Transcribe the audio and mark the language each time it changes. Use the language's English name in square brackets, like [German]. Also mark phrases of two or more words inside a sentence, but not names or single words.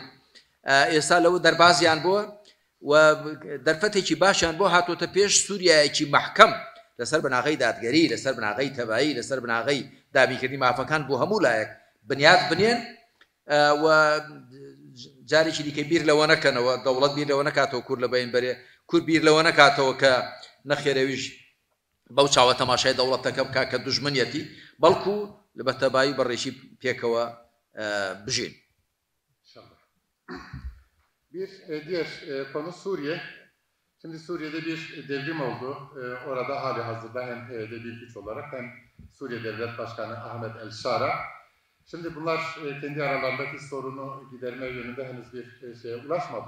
[Central Kurdish] ئێستا لەوە دەربازیان بووە و دەرفەتێکی باشیان بۆ هاتۆتە پێش سووریایەکی مەحکەم لەسەر بناغەی دادگەری، لەسەر بناغەی تەبایی، لەسەر بناغەی دابینکردنی مافەکان بۆ هەموو لایەک بنیاد بنێن و جارێکی دیکە بیر لەوە نەکەنەوە، دەوڵەت بیر لەوە نەکاتەوە کورد لە بەین بەرێ، کورد بیر لەوە نەکاتەوە کە نەخێرەویش بەو چاوە تەماشای دەوڵەتەکە بکا کە دوژمنیەتی، بەڵکو لە بەتەبایی بەڕێژی pێکەوە بژین. [Turkish] Bir diğer konu Suriye. Şimdi Suriye'de bir devrim oldu. Orada hali hazırda hem PYD bir güç olarak hem Suriye Devlet Başkanı Ahmet El-Şara. Şimdi bunlar kendi aralarındaki sorunu giderme yönünde henüz bir şeye ulaşmadı.